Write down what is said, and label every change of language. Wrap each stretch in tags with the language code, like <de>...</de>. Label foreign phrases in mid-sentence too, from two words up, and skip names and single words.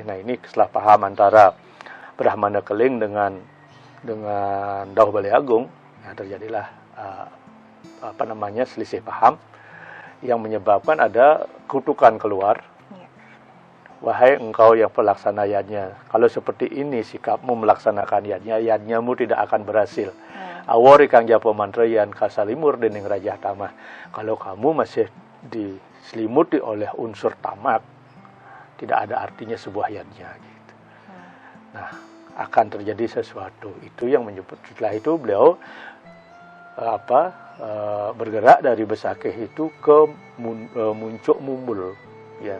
<id>Nah, ini kesalah paham antara Brahmana Keling dengan Dauh Baliagung. Nah, terjadilah selisih paham yang menyebabkan ada kutukan keluar. Wahai engkau yang pelaksana yadnya, kalau seperti ini sikapmu melaksanakan yadnyamu tidak akan berhasil.</id> <kaw>Awori kang japo mantra yan kasalimur dening Raja Tamah.</kaw> <id>Kalau kamu masih diselimuti oleh unsur tamak, tidak ada artinya sebuah yadnya gitu. Nah, akan terjadi sesuatu. Itu yang menyebut. Setelah itu beliau bergerak dari Besakih itu ke Muncuk Mumbul, ya.</id>